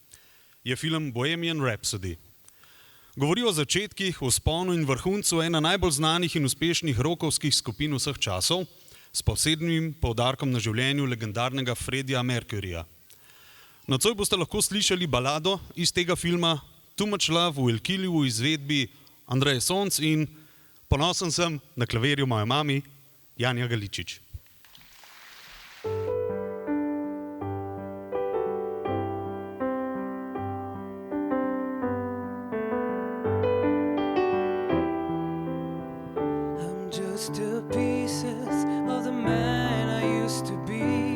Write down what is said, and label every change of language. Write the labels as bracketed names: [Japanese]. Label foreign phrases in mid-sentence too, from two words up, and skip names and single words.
[Slovenian] Je film Bohemian Rhapsody. Govori o začetkih, vzponu in vrhuncu ena najbolj znanih in uspešnih rockovskih skupin vseh časov, s posebnim poudarkom na življenju legendarnega Freddija Mercuryja. Nocoj boste lahko slišali balado iz tega filma Too Much Love Will Kill You v izvedbi Andreje Sonc in ponosen sem na klavirju moje mami Janja Galičič. [English] I'm just the pieces of the man I used to be.